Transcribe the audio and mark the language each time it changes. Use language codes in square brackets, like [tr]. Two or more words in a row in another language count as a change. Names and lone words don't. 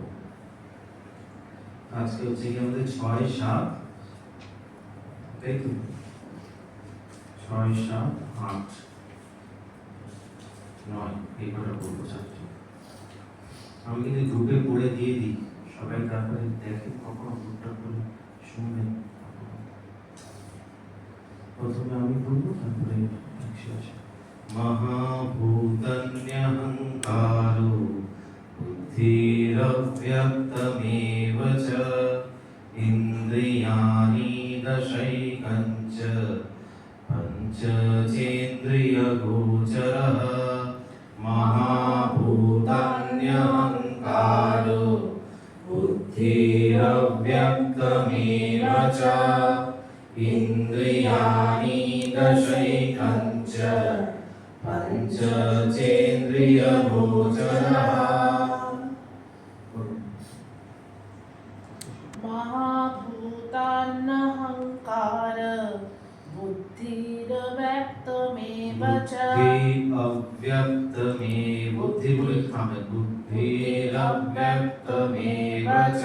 [bn] আজকে হচ্ছে কি আমাদের 6, 7, তাই তো 6 7 8 9 এই কটা বলবো ছাত্র। আমি কিন্তু গ্রুপে পড়ে দিয়ে দিই, সবাই তারপরে দেখে কখনো গ্রুপটা করে শুনবে। প্রথমে আমি বলবো, তারপরে [sa] মহাভূতান্যহংকারো বুদ্ধিরব্যক্তমেব চ ইন্দ্রিয়াণি দশৈকঞ্চ পঞ্চচেন্দ্রিয়গোচরः। মহাভূতান্যহংকাरो বুদ্ধিরব্যক্তমেব চ ইন্দ্রিয়াণি দশৈকঞ্চ পঞ্চচেন্দ্রিয়গোচরः। महाभूतान्यहंकार बुद्धिरव्यक्तमेव च बुद्धिरव्यक्तमेव च